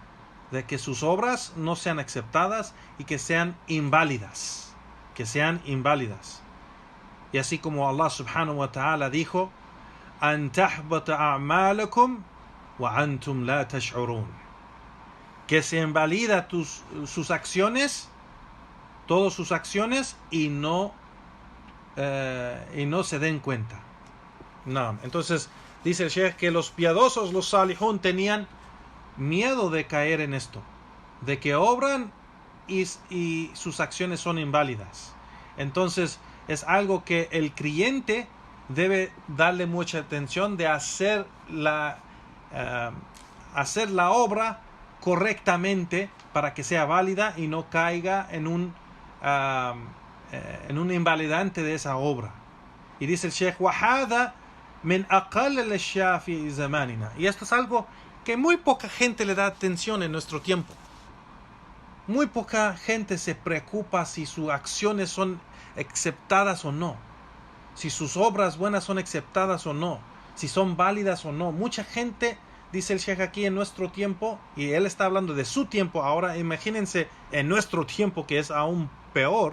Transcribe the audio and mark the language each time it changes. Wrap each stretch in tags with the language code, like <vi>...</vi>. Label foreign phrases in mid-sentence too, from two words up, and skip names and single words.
<es>y que sean inválidas, Y así como</es> <ar>الله سبحانه وتعالى</ar> <es>dijo,</es> <ar>أن تحبط أعمالكم وأنتم لا تشعرون,</ar> <es>que se invalida sus acciones, todas sus acciones, y no se den cuenta. Entonces dice el Sheikh que los piadosos, los salihun, tenían miedo de caer en esto, de que obran y sus acciones son inválidas. Entonces es algo que el creyente debe darle mucha atención, de hacer la obra correctamente para que sea válida y no caiga en un invalidante de esa obra. Y dice el Sheikh,</es> <ar>وَهَذَا مِنْ أَقَلَّ الْأَشْيَاءِ فِي زَمَانِنَا.</ar> <es>Y esto es algo que muy poca gente le da atención en nuestro tiempo. Muy poca gente se preocupa si sus acciones son aceptadas o no, si sus obras buenas son aceptadas o no, si son válidas o no. Mucha gente, dice el Sheikh aquí, en nuestro tiempo, y él está hablando de su tiempo ahora, imagínense en nuestro tiempo, que es aún peor.</es>